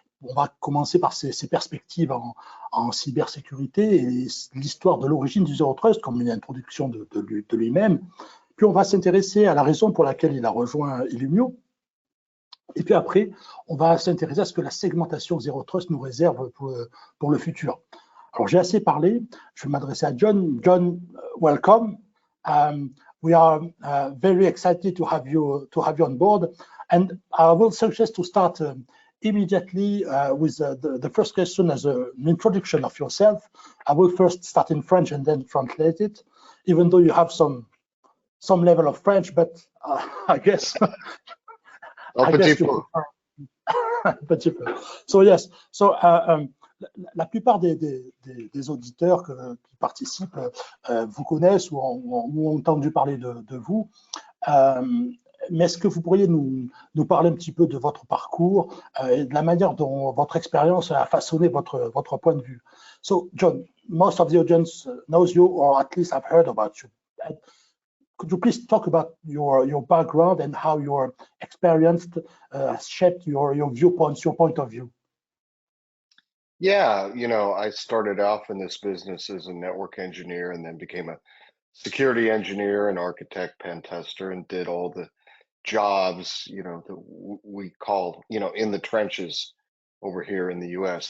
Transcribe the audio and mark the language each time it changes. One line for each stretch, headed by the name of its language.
French: On va commencer par ses perspectives en cybersécurité et l'histoire de l'origine du Zero Trust, comme une introduction de lui-même. Puis on va s'intéresser à la raison pour laquelle il a rejoint Illumio. Et puis après, on va s'intéresser à ce que la segmentation Zero Trust nous réserve pour le futur. Alors j'ai assez parlé, je vais m'adresser à John.
English: John, welcome. We are very excited to have you on board, and I will suggest to start immediately with the first question as an introduction of yourself. I will first start in French and then translate it, even though you have some level of French, but I guess.
French: Petit peu.
English: So yes,
French: la plupart des auditeurs qui participent vous connaissent ou ont entendu parler de vous. Mais est-ce que vous pourriez nous parler un petit peu de votre parcours et de la manière dont votre expérience a façonné votre point de vue?
English: So, John, most of the audience knows you, or at least have heard about you. could you please talk about your background and how your experience has shaped your viewpoints, your point of view? Yeah, I started off in this business as a network engineer and then became a security engineer and architect, pen tester, and did all the jobs, that we call, in the trenches over here in the US.